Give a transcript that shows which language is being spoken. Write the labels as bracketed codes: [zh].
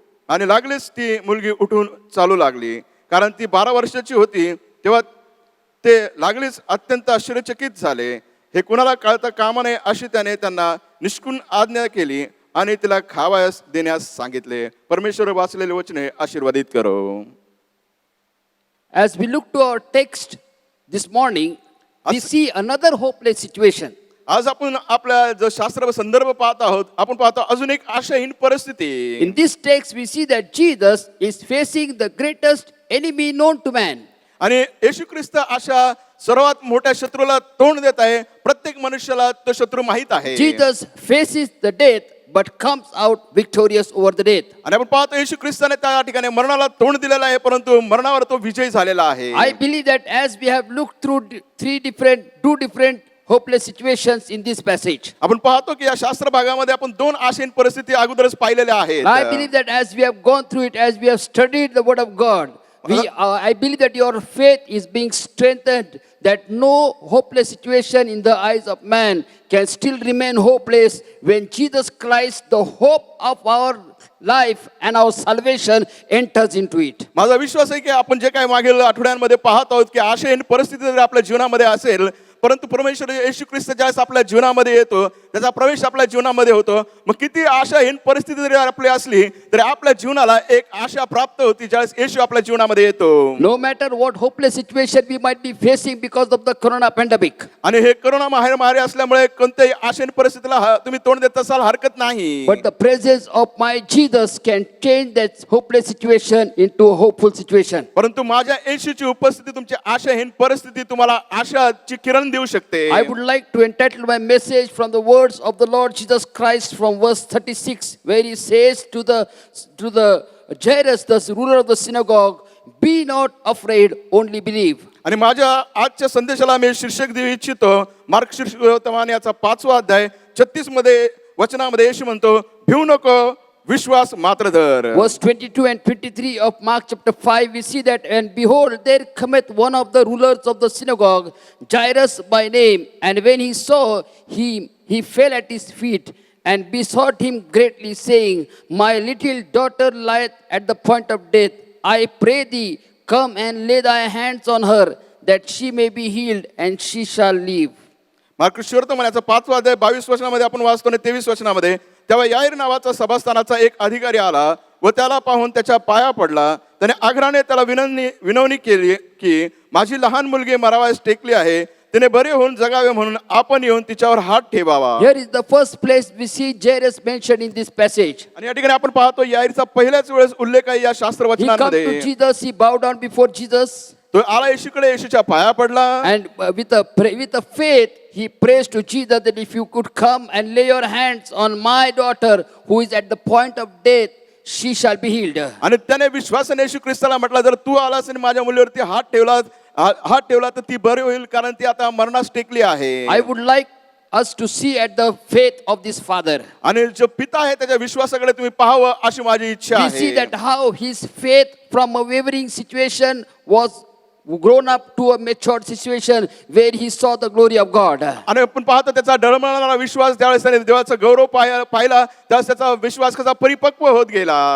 [mr] आणि लागलीच ती मुलगी उठून चालू लागली. कारण ती 12 वर्षाची होती. तेव्हा ते लागलीच अत्यंत आश्चर्यचकित झाले. हे कुणाला कळता कामा नये अशी त्याने त्यांना निष्कून आज्ञा केली आणि तिला खावयास देण्यास सांगितले. परमेश्वर वाचलेले वचने आशीर्वादित करो. [en] As we look to our text this morning, we see another hopeless situation. [mr] आज आपण आपल्या जो शास्त्र संदर्भ पाहत आहोत, आपण पाहतो अजून एक आशाहीन परिस्थिती. [en] In this text, we see that Jesus is facing the greatest enemy known to man. [mr] आणि येशू ख्रिस्त अशा सर्वात मोठ्या शत्रूला तोंड देत आहे. प्रत्येक मनुष्याला तो शत्रू माहित आहे. [en] Jesus faces the death but comes out victorious over the death. [mr] आणि आपण पाहतो येशू ख्रिस्ताने त्या ठिकाणी मरणाला तोंड दिलेलं आहे, परंतु मरणावर तो विजय झालेला आहे. [en] I believe that as we have looked through two different hopeless situations in this passage, [mr] आपण पाहतो की या शास्त्र भागामध्ये आपण 2 आशीन परिस्थिती अगोदरच पाहिलेल्या आहेत. [en] I believe that as we have gone through it, as we have studied the word of God, I believe that your faith is being strengthened, that no hopeless situation in the eyes of man can still remain hopeless when Jesus Christ, the hope of our life and our salvation, enters into it. [mr] माझा विश्वास आहे की आपण जे काही मागील आठवड्यांमध्ये पाहत आहोत की आशाहीन परिस्थिती जर आपल्या जीवनामध्ये असेल, परंतु परमेश्वर येशू ख्रिस्त ज्यावेळेस आपल्या जीवनामध्ये येतो, त्याचा प्रवेश आपल्या जीवनामध्ये होतो. मग किती आशाहीन परिस्थिती जरी आपली असली तरी आपल्या जीवनाला एक आशा प्राप्त होती ज्यावेळेस येशू आपल्या जीवनामध्ये येतो. [en] No matter what hopeless situation we might be facing because of the corona pandemic, [mr] आणि हे कोरोना महामारी असल्यामुळे कोणत्याही आशाहीन परिस्थितीला तुम्ही तोंड देत असाल हरकत नाही. [en] but the presence of my Jesus can change that hopeless situation into a hopeful situation. [mr] परंतु माझ्या येशूची उपस्थिती तुमची आशाहीन परिस्थिती तुम्हाला आशाची किरण देऊ शकते. [en] I would like to entitle my message from the words of the Lord Jesus Christ from verse 36, where he says to the Jairus, the ruler of the synagogue, be not afraid, only believe. [mr] आणि माझ्या आजच्या संदेशाला मी शीर्षक देऊ इच्छितो. Mark शीर्षक याचा 5वा अध्याय 36 मध्ये वचनामध्ये येशू म्हणतो, भिवू नको, विश्वास मात्र धर. [en] Verse 22 and 23 of Mark chapter 5, we see that, and behold, there cometh one of the rulers of the synagogue, Jairus by name, and when he saw him, he fell at his feet and besought him greatly, saying, my little daughter lieth at the point of death. I pray thee, come and lay thy hands on her, that she may be healed, and she shall live. [mr] Mark शीर्षक 5वा अध्याय 22 वचनामध्ये आपण वाचतो आणि 23 वचनामध्ये, तेव्हा याईर नावाचा सभास्थानाचा एक अधिकारी आला व त्याला पाहून त्याच्या पाया पडला. त्याने आग्रहाने त्याला विनवणी केली की माझी लहान मुलगी मरावयास टेकली आहे, तिने बरे होऊन जगावे म्हणून आपण येऊन तिच्यावर हात ठेवावा. [en] Here is the first place we see Jairus mentioned in this passage. [mr] आणि या ठिकाणी आपण पाहतो याईरचा पहिल्याच वेळेस उल्लेख आहे या शास्त्र [en] He come to [mr] वचनांमध्ये. [en] Jesus, he bowed down before Jesus, [mr] तो आला येशूकडे, येशूच्या पाया पडला [en] and with a faith he prays to Jesus that if you could come and lay your hands on my daughter who is at the point of death, she shall be healed. [mr] आणि त्याने विश्वासाने येशू ख्रिस्ताला म्हटलं, जर तू आलास आणि माझ्या मुलीवरती हात ठेवला तर ती बरी होईल, कारण ती आता मरणास टेकली आहे. [en] I would like us to see at the faith of this father. [mr] आणि जो पिता आहे त्याच्या विश्वासाकडे तुम्ही पाहावं अशी माझी इच्छा [en] We see [mr] आहे. [en] that how his faith from a wavering situation was grown up to a matured situation where he saw the glory of God. [mr] आणि आपण पाहतो त्याचा डळमळणारा विश्वास, ज्यावेळेस त्याने देवाचा गौरव पाहिला त्यावेळेस त्याचा विश्वास कसा परिपक्व होत गेला.